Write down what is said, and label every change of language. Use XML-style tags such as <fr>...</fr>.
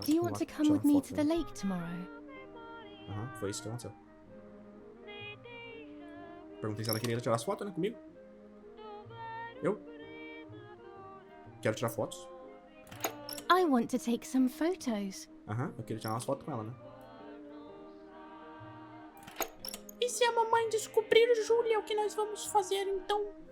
<en>Do you want to come with me to the lake tomorrow?</en> <pt>Aham, foi isso que aconteceu. Perguntei se ela queria tirar as fotos, né, comigo. Eu quero tirar fotos.</pt> <en>I want to take some photos.</en> <pt>Aham, eu queria tirar umas fotos com ela, né? E se a mamãe descobrir, Júlia, o que nós vamos fazer então?</pt>